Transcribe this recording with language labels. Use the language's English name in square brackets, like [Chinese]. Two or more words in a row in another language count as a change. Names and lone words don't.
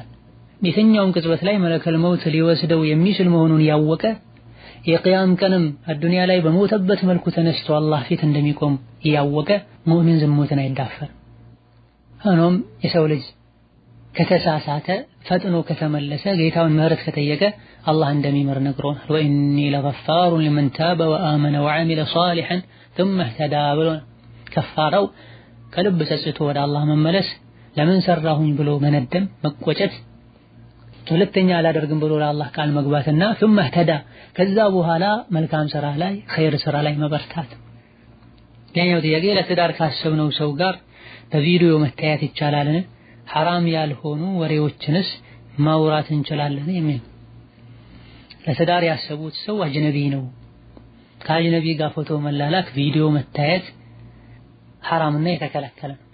[Amharic] የትኛውም ቅጽበት ላይ [Arabic] ملك الموت [Amharic] ሊወስደው የሚችል መሆኑን ያወቀ የቂያም ቀንም አዱንያ ላይ በሞተበት መልኩ ተነስቶ አላህ ፊት እንደሚቆም ያወቀ ሙእሚን ዝሙትን አይዳፈር። ሆኖም የሰው ልጅ ከተሳሳተ ፈጥኖ ከተመለሰ ጌታውን ምህረት ከጠየቀ አላህ እንደሚምር ነግሮናል። [Arabic] وإني لغفار لمن تاب وآمن وعمل صالحا ثم اهتدى [Amharic] ብሎናል። ከፋራው ከልብ ጸጽቶ ወደ አላህ መመለስ፣ ለምን ሰራሁኝ ብሎ መነደም መቆጨት፣ ሁለተኛ አላደርግም ብሎ ለአላህ ቃል መግባትና [Arabic] ثم اهتدى [Amharic] ከዛ በኋላ መልካም ስራ ላይ ኸይር ስራ ላይ መበርታት። ሌላኛው ጥያቄ ለትዳር ካሰብነው ሰው ጋር በቪዲዮ መታየት ይቻላልን? ሐራም ያልሆኑ ወሬዎችንስ ማውራት እንችላለን? የሚል ለትዳር ያሰቡት ሰው አጅነቢ ነው። ከአጅነቢ ጋር ፎቶ መላላክ፣ ቪዲዮ መታየት ሐራምና የተከለከለ ነው።